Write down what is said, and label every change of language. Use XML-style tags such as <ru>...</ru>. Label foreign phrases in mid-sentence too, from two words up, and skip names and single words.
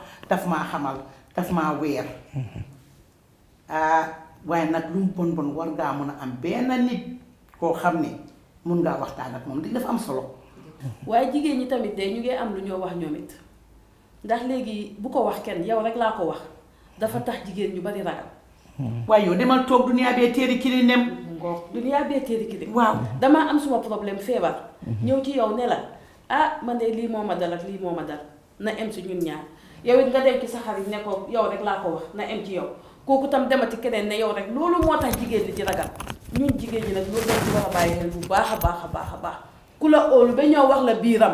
<wo>daf maa xamal daf maa weer. waaye nag lu mu bon war ngaa mun a am benn nit koo xam ne mun ngaa waxtaan ak moom di dafa am solo. waaye jigéen ñi tamit de ñu ngi am lu ñoo wax ñoom it ndax léegi bu ko wax kenn yow rek laa ko wax dafa tax jigéen ñu bari ragal. waaye yow demal toog duniyaa bee téeri kili nem. duniyaa bee téeri kili. waaw damaa am suma problème feebar. ñëw ci yow ne la man de lii moo ma dal ak lii moo ma dal na em si ñun ñaar yow it nga dem ci sa xarit ne ko yow rek laa ko wax na em ci yow kooku tam demati keneen ne yow rek loolu moo tax jigéen ñi ci ragal ñun jigéen ñi nag loolu lañ ci war a bàyyi xel bu baax a baax ku la óolu ba ñoo wax la biiram.</wo>